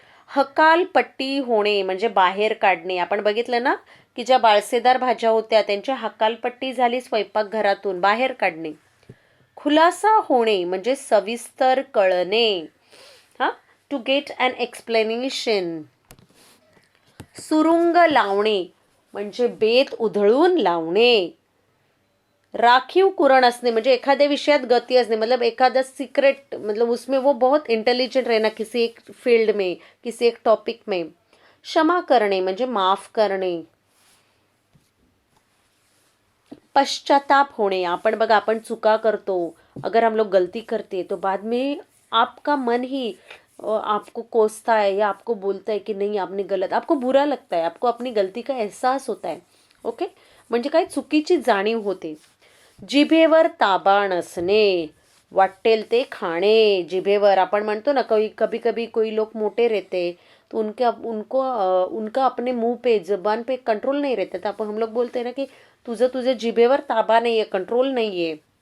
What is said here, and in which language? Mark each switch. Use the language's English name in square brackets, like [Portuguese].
[Marathi] हकालपट्टी होणे म्हणजे बाहेर काढणे. आपण बघितलं ना की ज्या बाळसेदार भाज्या होत्या त्यांची हकालपट्टी झाली स्वयंपाकघरातून, बाहेर काढणे. खुलासा होणे म्हणजे सविस्तर कळणे, [English] To get an explanation. [Marathi] सुरुंग लावणे म्हणजे बेत उधळून लावणे. राखीव कुरण असणे म्हणजे एखाद्या विषयात गती असणे, मतलब एखादा सीक्रेट, [Hindi] मतलब उसमें वो बहुत इंटेलिजेंट रहना किसी एक फील्ड में, किसी एक टॉपिक में. [Marathi] क्षमा करणे म्हणजे माफ करणे. पश्चाताप होणे, आपण बघा आपण चुका करतो, [Hindi] अगर हम लोग गलती करते तो बाद में आपका मन ही आपको कोसता है या आपको बोलता है कि नहीं आपने गलत, आपको बुरा लगता है, आपको अपनी गलती का एहसास होता है. [Marathi] ओके, म्हणजे काय? चुकीची जाणीव होते. जिभेवर ताबा नसणे, वाटेल ते खाणे. जिभेवर आपण म्हणतो ना [Hindi] कभी कभी कोई लोग मोटे रहते तो उनका अपने मुंह पे जबान पे कंट्रोल नहीं रहता, तो हम लोग बोलते हैं ना की तुझे [Marathi] जिभेवर ताबा नाहीये, कंट्रोल नाहीये.